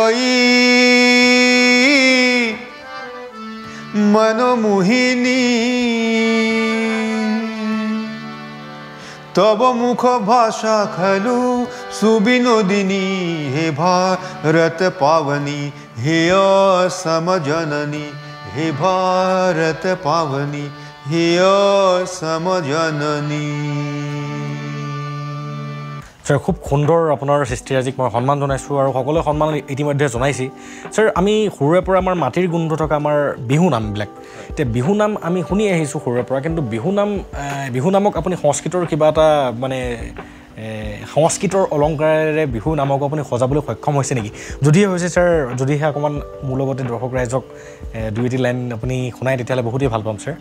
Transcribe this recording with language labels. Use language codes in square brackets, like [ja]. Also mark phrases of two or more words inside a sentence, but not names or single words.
[sa] मनमोहिनी तब मुख भाषा खलु सुबिनोदिनी हे भारत पावनी हे असम जननी हे भारत पावनी हे असम जननी [as] স্যার খুব সুন্দৰ আপোনাৰ সৃষ্টিৰাজিক মই সন্মান জনাইছোঁ আৰু সকলোৱে সন্মান ইতিমধ্যে জনাইছে স্যাৰ আমি সৰুৰে পৰা আমাৰ মাটিৰ গোন্ধ থকা আমাৰ বিহু নামবিলাক এতিয়া বিহু নাম আমি শুনি আহিছোঁ সৰুৰে পৰা কিন্তু বিহু নামক আপুনি সংস্কৃতৰ কিবা এটা মানে সংস্কৃতৰ অলংকাৰেৰে বিহু নামক আপুনি সজাবলৈ সক্ষম হৈছে নেকি যদিহে হৈছে স্যাৰ যদিহে অকণমান মোৰ লগতে দৰ্শক ৰাইজক দুই এটি লাইন আপুনি শুনাই তেতিয়াহ'লে বহুতেই ভাল পাম স্যাৰ